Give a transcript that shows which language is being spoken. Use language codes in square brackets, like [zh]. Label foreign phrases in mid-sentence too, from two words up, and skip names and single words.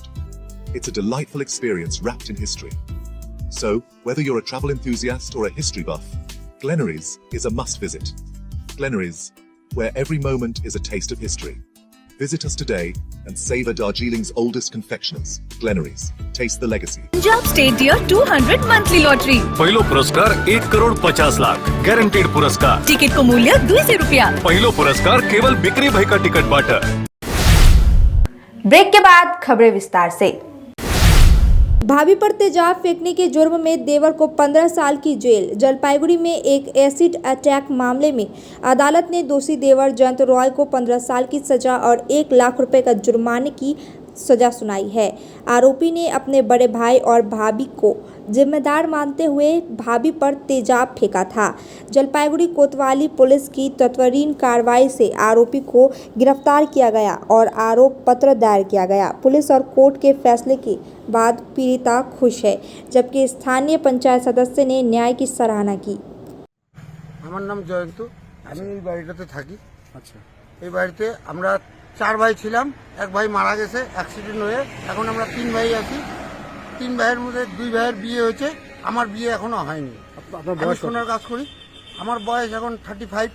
[en] It's a delightful experience wrapped in history. So, whether you're a travel enthusiast or a history buff, Glenaries is a must visit. Glenaries, where every moment is a taste of history. Visit us today and savor Darjeeling's oldest confectioners. Glenaries, taste the legacy. [ne] पंजाब स्टेट डियर 200 मंथली लॉटरी। पहिलो पुरस्कार 1,50,00,000 ग्यारंटेड पुरस्कार। टिकट को मूल्य 200 रुपया। पहिलो पुरस्कार केवल बिक्री भएका टिकटबाट। [hi] ब्रेक के बाद खबरें विस्तार से। भाभी पर तेजाब फेंकने के जुर्म में देवर को 15 साल की जेल। जलपाईगुड़ी में एक [en] acid attack [hi] मामले में अदालत ने दोषी देवर जयंत रॉय को 15 साल की सजा और 1 लाख रुपए का जुर्माने की सजा सुनाई है। आरोपी ने अपने बड़े भाई और भाभी को जिम्मेदार मानते हुए भाभी पर तेजाब फेंका था। जलपाईगुड़ी कोतवाली पुलिस की तत्वरीन कार्रवाई से आरोपी को गिरफ्तार किया गया और आरोप पत्र दायर किया गया। पुलिस और कोर्ट के फैसले के बाद पीड़िता खुश है, जबकि स्थानीय पंचायत सदस्य ने न्याय की सराहना की। [bn] আমার নাম জয়ন্ত, আমি এই বাড়িটাতে থাকি। আচ্ছা, এই বাড়িতে আমরা 4 ভাই ছিলাম। এক ভাই মারা গেছে অ্যাক্সিডেন্ট হয়ে। এখন আমরা 3 ভাই আছি। 3 ভাইয়ের মধ্যে 2 ভাইয়ের বিয়ে হয়েছে, আমার বিয়ে এখনো হয়নি। আমি সোনার কাজ করি, আমার বয়স এখন 35।